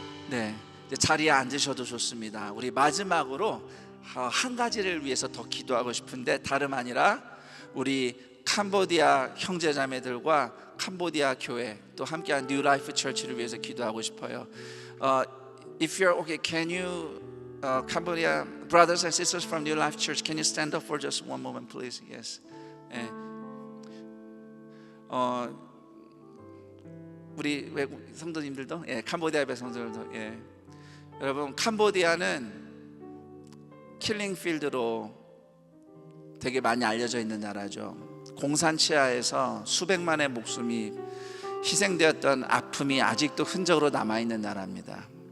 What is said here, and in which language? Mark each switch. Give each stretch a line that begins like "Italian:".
Korean: 네, 이제 자리에 앉으셔도 좋습니다. 우리 마지막으로 한 가지를 위해서 더 기도하고 싶은데 다름 아니라 우리 캄보디아 형제자매들과 캄보디아 교회 또 함께한 New Life Church를 위해서 기도하고 싶어요.
English: If you're okay, can you Cambodia brothers and sisters from New Life Church, can you stand up for just one moment, please? Yes.
Korean: 예. 우리 외국 성도님들도, 예, 캄보디아 성도들도, 예. 여러분, 캄보디아는 킬링 필드로 되게 많이 알려져 있는 나라죠. 공산치하에서 수백만의 목숨이 희생되었던 아픔이 아직도 흔적으로 남아 있는 나라입니다.